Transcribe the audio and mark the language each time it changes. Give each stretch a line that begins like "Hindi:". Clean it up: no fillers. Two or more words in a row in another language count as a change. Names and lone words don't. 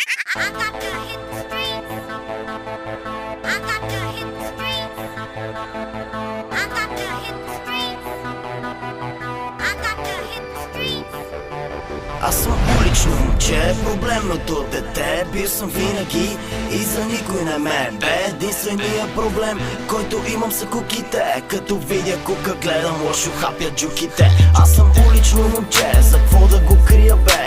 English: I got to hit the streets. I got to hit the streets. I got to hit the streets. I got to hit the streets.
Bulgarian: Аз съм улично момче, проблемното дете. Бил съм винаги и за никой не ме бе. Единственият проблем, който имам са куките. Като видя кука, гледам лошо, хапя джуките. Аз съм улично момче, за какво да го крия бе?